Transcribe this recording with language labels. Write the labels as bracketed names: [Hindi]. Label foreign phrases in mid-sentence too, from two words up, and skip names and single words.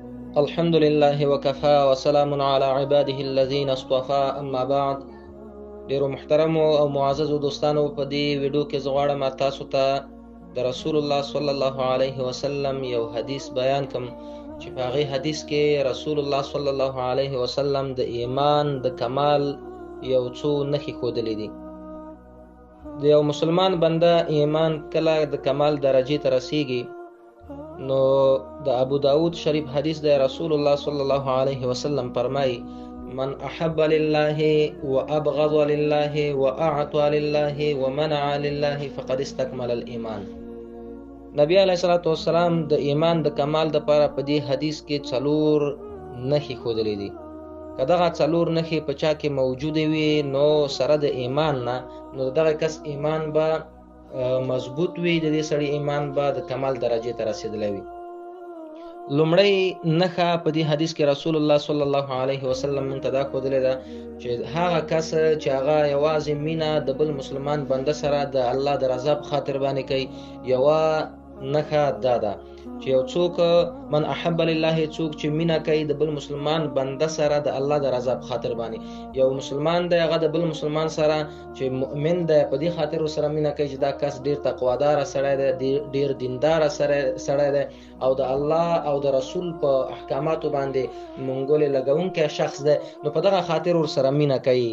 [Arabic] الحمد لله وكفى وسلام على عباده الذين اصطفى اما بعد. [Pashto] ډیرو محترمو او معززو دوستانو، په دې ویډیو کې زه غواړم تاسو ته د رسول الله [Arabic] صلی الله علیه وسلم [Pashto] یو حدیث بیان کړم چې په هغې حدیث کې رسول الله [Arabic] صلی الله علیه وسلم [Pashto] د ایمان د کمال یو څو نښې ښودلې دي. د یو مسلمان بنده ایمان کله د کمال درجې ته رسیږي، نو د ابو داود شریف حدیث د رسول الله [Arabic] صلی الله علیه وسلم [Pashto] فرمای: [Arabic] من احب لله وابغض لله واعطى لله ومنع لله فقد استكمل الايمان. [Pashto] نبی [Arabic] علیه الصلاة والسلام [Pashto] د ایمان د کمال د لپاره په دې حدیث کې څلور نښې ښودلې دي. که دغه څلور نښې په چا کې موجودې وي، نو سره د ایمان نه، نو دغه کس ایمان به مضبوط وي، د دې سړي ایمان به د کمال درجې ته رسیدلی وي. لومړی نښه په دې حدیث کې رسول الله [Arabic] صلی الله علیه وسلم [Pashto] موږ ته دا ښودلې ده چې هغه کس چې هغه یوازې مینه د بل مسلمان بنده سره د الله د رضا په خاطر باندې کوي، یوه نښه دا ده چې یو څوک [Arabic] من احب لله، [Pashto] څوک چې مینه کوي د بل مسلمان بنده سره د الله د رضا په خاطر باندې. یو مسلمان دی، هغه د بل مسلمان سره چې مؤمن دی، په دې خاطر ورسره مینه کوي چې دا کس ډیر تقواداره سړی دی، ډیر دینداره سړی دی، او د الله او د رسول په احکاماتو باندې منګولې لګونکی شخص دی، نو په دغه خاطر ورسره مینه کوي.